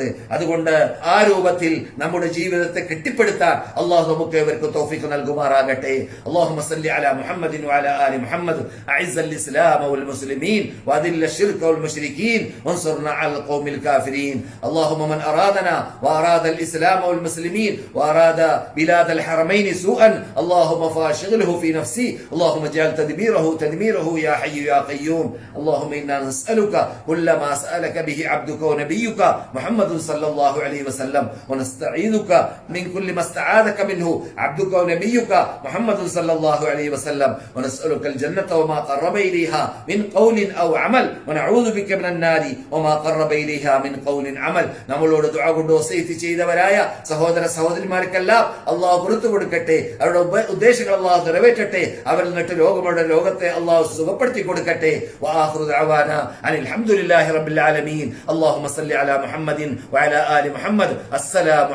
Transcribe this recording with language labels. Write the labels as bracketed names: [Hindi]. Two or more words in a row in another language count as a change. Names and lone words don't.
[Malayalam] അതുകൊണ്ട് ആ രൂപത്തിൽ നമ്മുടെ ജീവിതത്തെ കെട്ടിപ്പടുത്താൻ അല്ലാഹു നമുക്ക് ഇവർക്ക് തൗഫീഖ് നൽകുമാറാകട്ടെ. [Arabic] اللهم صل على محمد وعلى آل محمد أعز الإسلام والمسلمين وأذل الشرك والمشركين وانصرنا على القوم الكافرين. اللهم من أرادنا وأراد الإسلام والمسلمين وأراد بلاد الحرمين سوءا اللهم فاشغله في نفسي اللهم اجعل تدميره يا حي يا قيوم. اللهم إنا نسألك كل ما سألك به عبدك ونبيك محمد صلى الله عليه وسلم ونستعيذك من كل ما استعاذك منه عبدك ونبيك محمد صلى الله عليه وسلم ونسألك الجنة وما قرب إليها من قول أو عمل ونعوذ بك من النار وما قرب إليها من قول عمل. [Malayalam] നമ്മളോട് ദുആ കൊണ്ട് വസീയത്ത് ചെയ്തവരായ സഹോദര സഹോദരിമാർക്കെല്ലാം അല്ലാഹു പുറത്തു കൊടുക്കട്ടെ, അവരുടെ ഉദ്ദേശങ്ങൾ അല്ലാഹു നിറവേറ്റട്ടെ, അവരിൽ നിന്നിട്ട് രോഗത്തെ അല്ലാഹു സുഖപ്പെടുത്തി കൊടുക്കട്ടെ. [Arabic] وآخر دعوانا أن الحمد لله رب العالمين. اللهم صل على محمد وعلى آل محمد.